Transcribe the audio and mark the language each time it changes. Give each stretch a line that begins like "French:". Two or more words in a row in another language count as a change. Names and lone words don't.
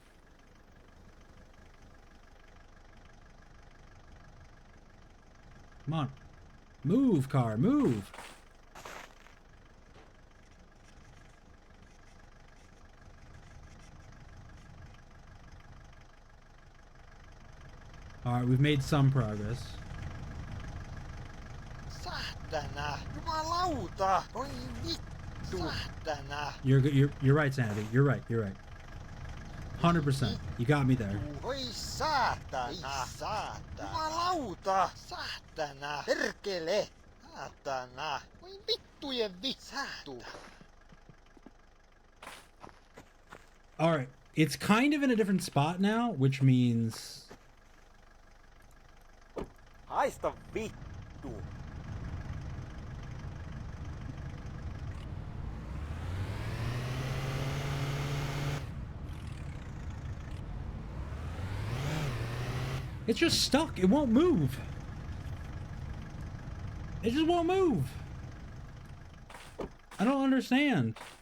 English: Come on. Move, car, move. Alright, we've made some progress.
Finnish: Saatana! Jumalauta! Oi vittu! Saatana!
English: You're right, Sanity. You're right. 100%. You got me there.
Finnish: Oi saatana! Saatana! Jumalauta! Saatana! Perkele! Saatana! Oi vittujen vittu!
English: Alright. It's kind of in a different spot now, which means...
Finnish: Haista vittu!
English: It's just stuck. It won't move. It just won't move. I don't understand.